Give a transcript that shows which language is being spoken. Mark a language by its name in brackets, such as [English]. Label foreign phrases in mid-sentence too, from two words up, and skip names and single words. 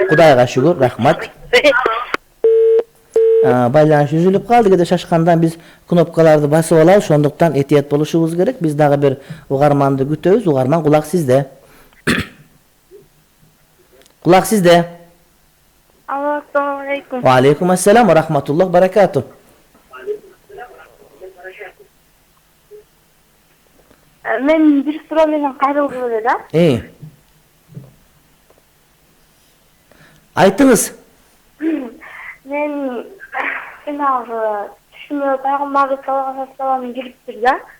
[Kyrgyz] Кудайга шүгүр, рахмат. Байланыш үзүлүп калды, кээде шашкандан биз кнопкаларды басып алабыз, ошондуктан этият болушубуз керек. Биз дагы бир угарманды күтөбүз. Угарман, кулак сизде. Кулак сизде. Алло, [Arabic] السلام عليكم. وعليكم السلام ورحمة الله بركاته. [Kyrgyz] Мен бир суроо менен кайрылгым эле да. Айтыңыз. мен жанагы түшүмө пайгамбарыбыз [Arabic] صلى الله عليه وسلم [Kyrgyz] кириптир да.